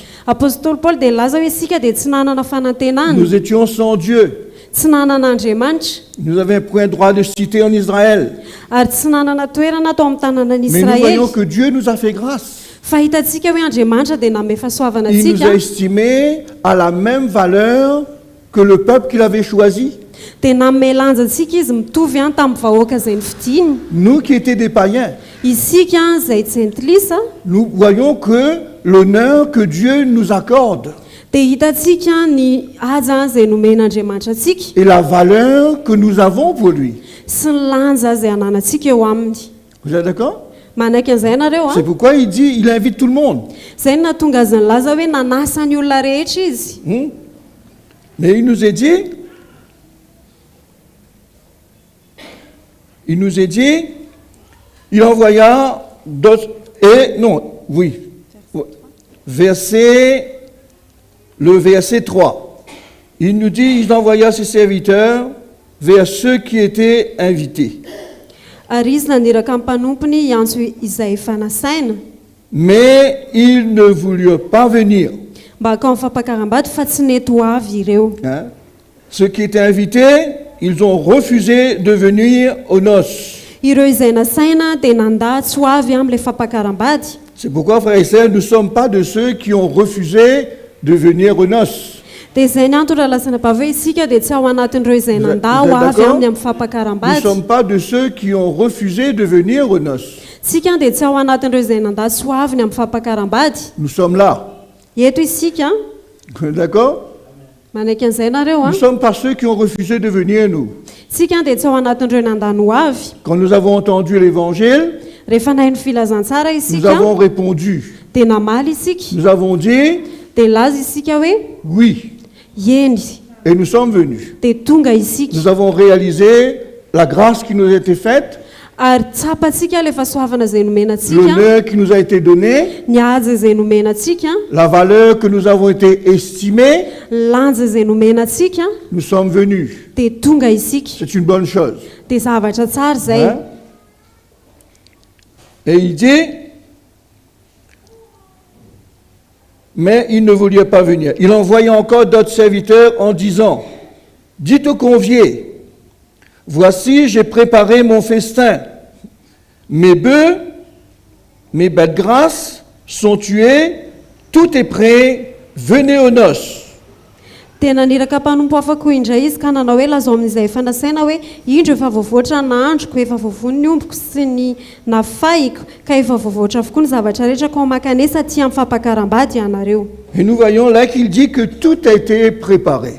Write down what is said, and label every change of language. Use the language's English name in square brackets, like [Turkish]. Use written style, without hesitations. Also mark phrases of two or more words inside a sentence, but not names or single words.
[Malagasy] Apôstôly Paoly dia nilaza hoe isika dia tsy nanana fanantenana, [French] Nous étions sans Dieu. [Malagasy] tsy nanana Andriamanitra, [French] Nous n'avions point droit de citer en Israël. [Malagasy] ary tsy nanana toerana atao amin'ny tanànan'i [French] Mais nous voyons [Malagasy] Israely. [French] que Dieu nous a fait grâce. [Malagasy] Fa hitantsika hoe Andriamanitra dia nanome fahasoavana [French] Il nous a [Malagasy] antsika, [French] estimés à la même valeur que le peuple qu'il avait choisi. [Malagasy] dia nanome lanja antsika izy mitovy any tamin'ny vahoaka izay nifidiny. [French] Nous qui étions des païens, [Malagasy] Isika izay tsy entilisa [French] nous voyons que l'honneur que Dieu nous accorde [Malagasy] dia hitantsika ny haja izay nomen'Andriamanitra antsika [French] et la valeur que nous avons pour lui. [Malagasy] sy ny lanja izay ananantsika eo aminy. [French] Vous êtes d'accord? [Malagasy] Manaiky an'izay ianareo [French] C'est [Malagasy] a. [French] pourquoi il dit, il invite tout le monde. [Malagasy] Izay no nahatonga azy nilaza hoe nanasa ny olona rehetra izy. [French] Mais il nous est dit, il envoya d'autres, et non, oui, le verset 3, il nous dit, il envoya ses serviteurs vers ceux qui étaient invités. [Malagasy] Ary izy naniraka amin'ny mpanompony hiantso izay efa nasaina [French] Mais ils ne voulurent pas venir. [Malagasy] mba hakao amin'ny fampakaram-bady fa tsy nety ho avy ireo. [French] Hein? Ceux qui étaient invités, ils ont refusé de venir aux noces. [Malagasy] Ireo izay nasaina dia nanda tsy ho avy amin'ilay fampakaram-bady. [French] C'est pourquoi, frères et sœurs, nous ne sommes pas de ceux qui ont refusé de venir aux noces. [Malagasy] Dia izay ny antony raha lasana bavy hoe isika dia tsy ao anatin'ireo izay [French] Vous êtes [Malagasy] nanda ho avy [French] d'accord? [Malagasy] aminy amin'ny [French] Nous ne [Malagasy] fampakaram-bady. [French] sommes pas de ceux qui ont refusé de venir aux noces. [Malagasy] Tsika dia tsy ao anatin'ireo izay nandalo soaviny amin'ny fampakaram-bady. [French] Nous sommes là. [Malagasy] Eto isika, [French] D'accord? [Malagasy] manaiky an'izay nareo [French] Nous sommes pas ceux qui ont refusé de venir, nous. [Malagasy] Tsika dia tsy ao anatin'ireo nandano ho avy. [French] Quand nous avons entendu l'évangile, [Malagasy] Rehefa nahay ny filazantsara [French] nous [Malagasy] isika, [French] avons répondu. [Malagasy] dia namaly isika, [French] Nous avons dit [Malagasy] dia laza isika hoe [French] oui. [Malagasy] eny, [French] Et nous sommes venus. [Malagasy] dia tonga isika. [French] Nous avons réalisé la grâce qui nous a été faite, [Malagasy] Ary tsapantsika ilay fahasoavana izay nomenantsika, [French] l'honneur qui nous a été donné, [Malagasy] ny haja izay nomenantsika, [French] la valeur que nous avons été estimés. [Malagasy] lanja izay nomenantsika, [French] Nous sommes venus. [Malagasy] dia tonga isika. [French] C'est une bonne chose. [Malagasy] Dia zavatra tsara izay. [French] Hein? Et il dit, mais il ne voulait pas venir. Il envoya encore d'autres serviteurs en disant, dites aux conviés, voici, j'ai préparé mon festin. Mes bœufs, mes bêtes grasses sont tués, tout est prêt, venez aux noces. [Malagasy] Tena niraka mpanompo afaka indray izy ka nanao hoe lazao amin'izay fanasaina hoe indro efa voavoatra n'androko, efa voavony ny omboko sy ny nafaiko, ka efa voavoatra avokoa ny zavatra rehetra ka makanesa aty amin'ny fampakaram-bady ianareo. [French] Et nous voyons là qu'il dit que tout a été préparé.